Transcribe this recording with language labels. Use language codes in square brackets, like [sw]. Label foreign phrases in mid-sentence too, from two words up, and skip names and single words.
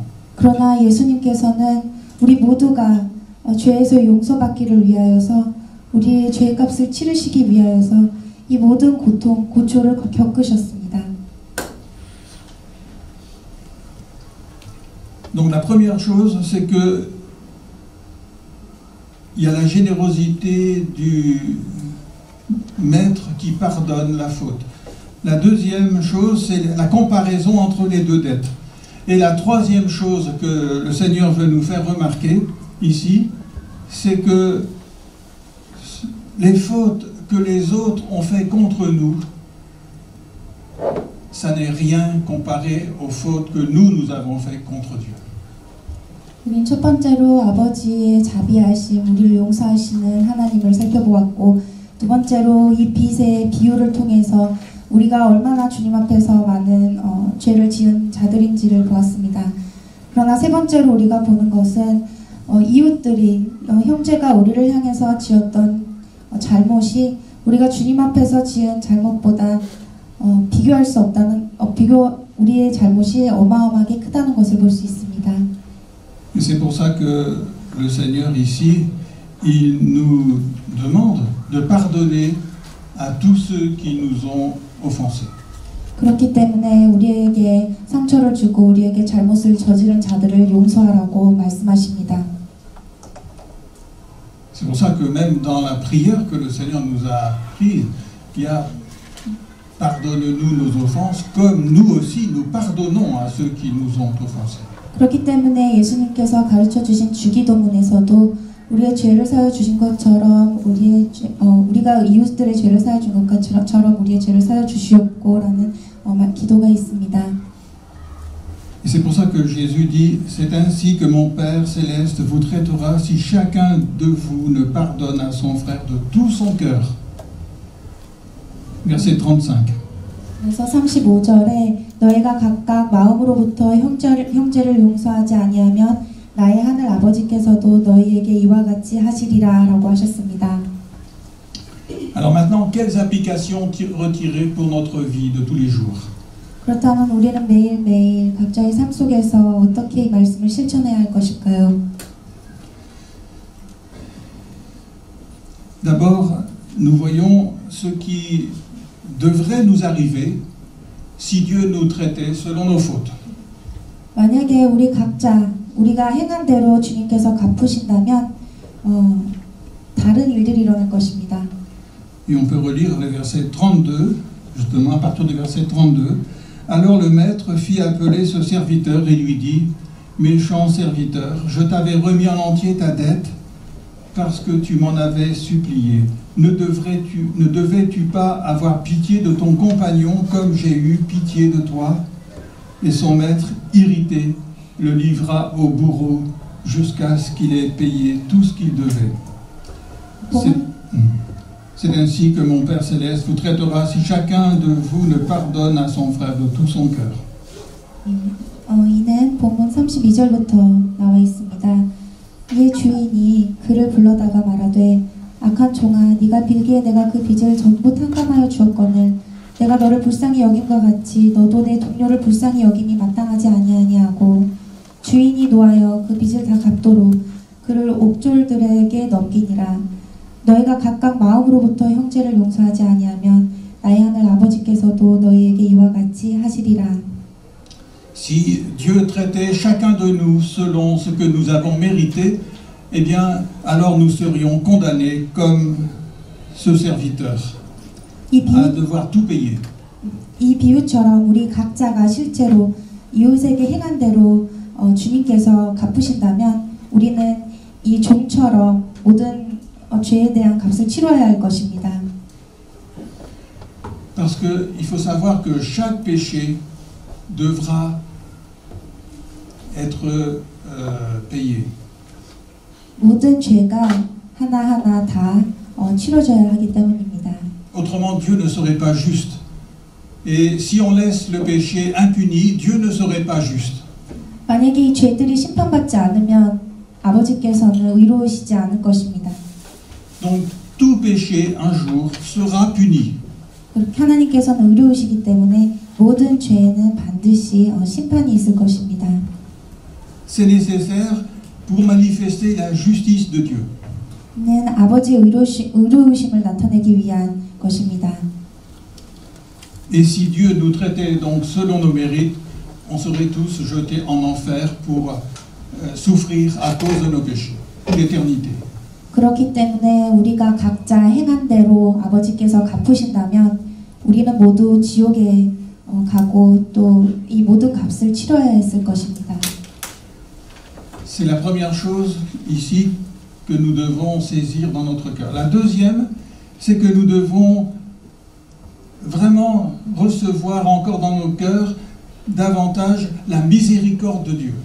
[ko] 그러나 예수님께서는 우리 모두가 죄에서 용서받기를 위하여서 우리의 죄값을 치르시기 위하여서 이 모든 고통, 고초를 겪으셨습니다. [fr] Donc la première chose, c'est que il y a la générosité du maître qui pardonne la faute. La deuxième chose, c'est la comparaison entre les deux dettes. Et la troisième chose que le Seigneur veut nous faire remarquer ici, c'est que les fautes que les autres ont fait contre nous, ça n'est rien comparé aux fautes que nous avons fait contre Dieu. [ko] 우린 첫 번째로 아버지의 자비하심, 우리를 용서하시는 하나님을 살펴보았고, 두 번째로 이 빚의 비유를 통해서 우리가 얼마나 주님 앞에서 많은 죄를 지은 자들인지를 보았습니다. 그러나 세 번째로 우리가 보는 것은 이웃들이 형제가 우리를 향해서 지었던 잘못이 우리가 주님 앞에서 지은 잘못보다 비교할 수 없다는 우리의 잘못이 어마어마하게 크다는 것을 볼 수 있습니다. [fr] Et c'est pour ça que le Seigneur ici, il nous demande de pardonner à tous ceux qui nous ont offensés. [ko] 그렇기 때문에 우리에게 상처를 주고 우리에게 잘못을 저지른 자들을 용서하라고 말씀하십니다. [fr] C'est pour ça que même dans la prière que le Seigneur nous a apprise, il y a pardonne-nous nos offenses comme nous aussi nous pardonnons à ceux qui nous ont offensés. [ko] 그렇기 때문에 예수님께서 가르쳐 주신 주기도문에서도 우리의 죄를 사여 주신 것처럼 우리가 이웃들의 죄를 사여 준 것처럼 우리의 죄를 사여 주시옵고라는 기도가 있습니다. [fr] Et c'est pour ça que Jésus dit, c'est ainsi que mon Père céleste vous traitera si chacun de vous ne pardonne à son frère de tout son cœur. Verset 35. [ko] 그래서 35절에 너희가 각각 마음으로부터 형제를 용서하지 아니하면 나의 하늘 아버지께서도 너희에게 이와 같이 하시리라 라고 하셨습니다. [fr] Alors maintenant, quelles applications retirer pour notre vie de tous les jours? [ko] 그렇다면 우리는 매일매일 각자의 삶 속에서 어떻게 이 말씀을 실천해야 할 것일까요? [fr] D'abord, nous voyons ce qui devrait nous arriver si Dieu nous traitait selon nos fautes. [ko] 만약에 우리 각자 우리가 행한 대로 주님께서 갚으신다면 다른 일들이 일어날 것입니다. [fr] Et on peut relire le verset 32, justement à partir du verset 32. Alors le maître fit appeler ce serviteur et lui dit, méchant serviteur, je t'avais remis en entier ta dette parce que tu m'en avais supplié. Ne devais-tu pas avoir pitié de ton compagnon comme j'ai eu pitié de toi? Et son maître, irrité, le livra au bourreau jusqu'à ce qu'il ait payé tout ce qu'il devait. C'est ainsi que mon Père Céleste vous traitera si chacun de vous ne pardonne à son frère de tout son cœur. [ko] 이는 본문 32절부터 나와 있습니다. 이에 주인이 그를 불러다가 말하되 악한 종아 네가 빌기에 내가 그 빚을 전부 탕감하여 주었거늘 내가 너를 불쌍히 여김과 같이 너도 내 동료를 불쌍히 여김이 마땅하지 아니하냐고 주인이 노하여 그 빚을 다 갚도록 그를 옥졸들에게 넘기니라. 너희가 각각 마음으로부터 형제를 용서하지 아니하면 나의 하늘 아버지께서도 너희에게 이와 같이 하시리라. [fr] Si Dieu traitait chacun de nous selon ce que nous avons mérité, eh bien, alors nous serions condamnés comme ce serviteur à devoir tout payer. [ko] 이 비유처럼 우리 각자가 실제로 이웃에게 행한 대로 주님께서 갚으신다면 우리는 이 종처럼 모든 죄에 대한 값을 치러야 할 것입니다. [fr] Parce que il faut savoir que chaque péché devra être payé. [ko] 모든 죄가 하나하나 다 치러져야 하기 때문입니다. [fr] Autrement, Dieu ne serait pas juste. Et si on laisse le péché impuni, Dieu ne serait pas juste. [ko] 만약에 이 죄들이 심판받지 않으면 아버지께서는 의로우시지 않을 것입니다. [fr] Donc tout péché un jour sera puni. [ko] 하나님께서는 의로우시기 때문에 모든 죄에는 반드시 심판이 있을 것입니다. [fr] C'est nécessaire pour manifester la justice de Dieu. [ko] 는 아버지의 의로우심을 나타내기 위한 것입니다. [fr] Et si Dieu nous traitait donc selon nos mérites, on serait tous jetés en enfer pour souffrir à cause de nos péchés, l'éternité. [ko] 그렇기 때문에 우리가 각자 행한 대로 아버지께서 갚으신다면 우리는 모두 지옥에 가고 또 이 모든 값을 치러야 했을 것입니다. [fr] C'est la première chose ici que nous devons saisir dans notre cœur. La deuxième, c'est que nous devons vraiment recevoir encore dans nos cœurs davantage la miséricorde de Dieu.